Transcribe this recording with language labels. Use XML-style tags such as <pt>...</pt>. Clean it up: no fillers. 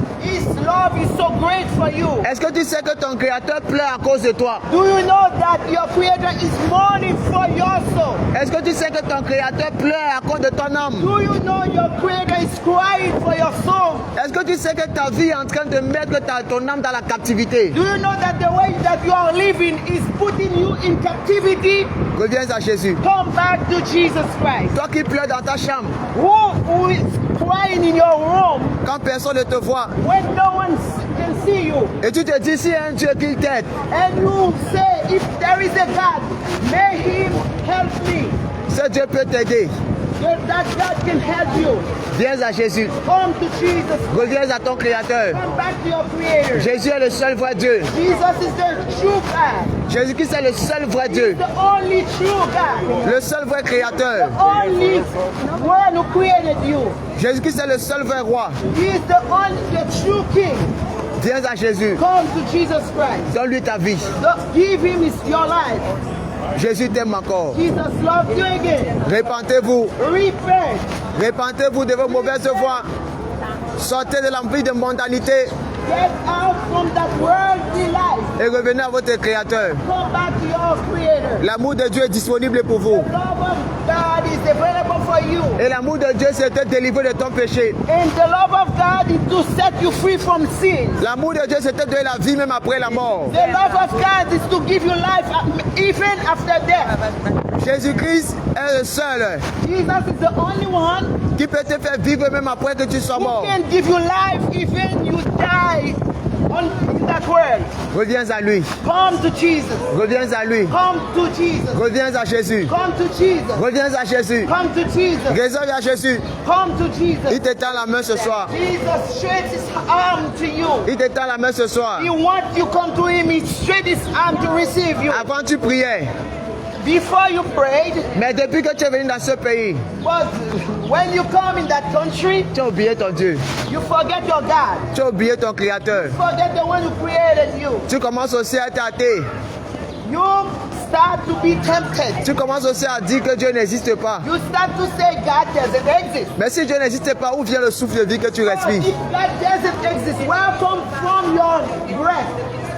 <en>His love is so great for you.</en> <fr>Est-ce que tu sais que ton Créateur pleure à cause de toi?</fr> <en>Do you know that your Creator is mourning for your soul?</en> <fr>Est-ce que tu sais que ton Créateur pleure à cause de ton âme?</fr> <en>Do you know your Creator is crying for your soul?</en> <fr>Est-ce que tu sais que ta vie est en train de mettre ton âme dans la captivité?</fr> <en>Do you know that the way that you are living is putting you in captivity?</en> <fr>Reviens à Jésus.</fr> <en>Come back to Jesus Christ.</en> <fr>Toi qui pleures dans ta chambre,</fr> <en>Who is crying in your room</en> <fr>quand personne ne te voit,</fr> <en>when no one can see you?</en> <fr>et tu te dis si un Dieu qui t'aide,</fr> <en>And you say, if there is a God, may Him help me.</en> <fr>ce Dieu peut t'aider.</fr> <en>That God can help you.</en> <fr>Viens à Jésus.</fr> <en>Come to Jesus.</en> <fr>Reviens à ton Créateur.</fr> <en>Come back to your Creator.</en> <fr>Jésus est le seul vrai Dieu.</fr> <en>Jesus is the true God.</en> <fr>Jésus-Christ est le seul vrai Dieu.</fr> <en>The only true God.</en> <fr>Le seul vrai Créateur.</fr> <en>Only one who created you.</en> <fr>Jésus-Christ est le seul vrai roi.</fr> <en>He is the true King.</en> <fr>Viens à Jésus.</fr> <en>Come to Jesus Christ.</en> <fr>Donne-lui ta vie.</fr> <en>Give Him your life.</en> <fr>Jésus t'aime encore.</fr> <en>Jesus loves you again.</en> <fr>Répentez-vous.</fr> <en>Repent.</en> <fr>Répentez-vous de vos mauvaises voies. Sortez de l'envie de mondanité</fr> <en>Get out from that worldly life.</en> <fr>et revenez à votre Créateur.</fr> <en>Come back to your Creator.</en> <fr>L'amour de Dieu est disponible pour vous.</fr> <en>The love of God is available for you.</en> <fr>Et l'amour de Dieu, c'est de te délivrer de ton péché.</fr> <en>And the love of God is to set you free from sin.</en> <fr>L'amour de Dieu, c'est de te donner la vie même après la mort.</fr> <en>The love of God is to give you life even after death.</en> <fr>Jésus-Christ est le seul</fr> <en>Jesus is the only one</en> <fr>qui peut te faire vivre même après que tu sois</fr> <en>who</en> <fr>mort.</fr> <en>can give you life even you die in that world.</en> <fr>Reviens à lui.</fr> <en>Come to Jesus.</en> <fr>Reviens à lui.</fr> <en>Come to Jesus.</en> <fr>Reviens à Jésus.</fr> <en>Come to Jesus.</en> <fr>Reviens à Jésus.</fr> <en>Come to Jesus.</en> <fr>Reviens à Jésus.</fr> <en>Come to Jesus.</en> <fr>Il t'étend la main ce soir.</fr> <en>Jesus stretches his arm to you.</en> <fr>Il t'étend la main ce soir.</fr> <en>He wants you come to him. He stretches his arm to receive you.</en> <fr>Avant tu priais,</fr> <en>Before you prayed,</en> <fr>mais depuis que tu es venu dans ce pays,</fr> <en>but when you come in that country,</en> <fr>tu as oublié ton Dieu.</fr> <en>you forget your God.</en> <fr>Tu as oublié ton Créateur.</fr> <en>Forget the one who created you.</en> <fr>Tu commences aussi à être athée.</fr> <en>You start to be tempted.</en> <fr>Tu commences aussi à dire que Dieu n'existe pas.</fr> <en>You start to say God doesn't exist.</en> <fr>Mais si Dieu n'existe pas, où vient le souffle de vie que tu respires?</fr> <en>If God doesn't exist, where come from your breath?</en>